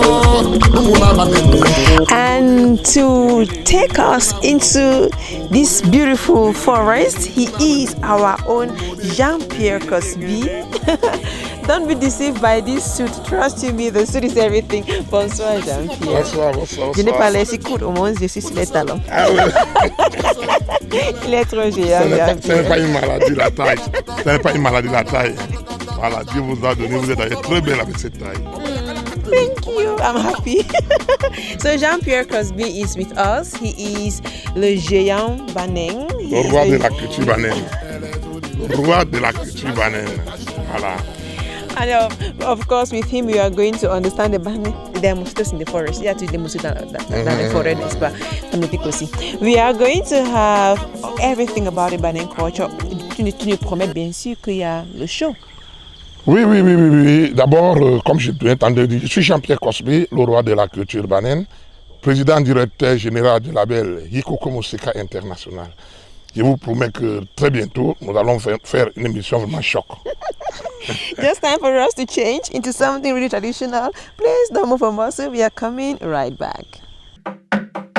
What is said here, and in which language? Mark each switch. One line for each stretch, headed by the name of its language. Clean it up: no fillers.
English: And to take us into this beautiful forest, he is our own Jean-Pierre Cosby. Don't be deceived by this suit. Trust me, the suit is everything.
French: Bonsoir, Jean-Pierre. Bonsoir. Je n'ai pas l'air si court, au moins je suis sur les talons. Ah oui. Il est trop géant. Ce n'est pas une maladie la taille. Ce n'est pas une maladie la taille. Voilà, Dieu vous a donné, vous êtes très belle avec cette taille.
English: Thank you. I'm happy. So Jean-Pierre Cosby is with us. He is le géant Banen.
French: Le roi de la culture Banen. Le roi de la culture Banen. Voilà.
English: And of course, with him, we are going to understand the Banen. There are mosquitoes in the forest. Yeah, the mosquitoes dans the forest, but we are going to have everything about the Banen culture.
French: Tu nous promets bien sûr qu'il y a le show. Oui. D'abord, comme je l'ai entendu dire, je suis Jean-Pierre Cosby, le roi de la culture Banen, président directeur général du label Hikoko Moseka International. Je vous promets que très bientôt, nous allons faire une émission vraiment choc.
English: Just time for us to change into something really traditional. Please don't move from us. We are coming right back.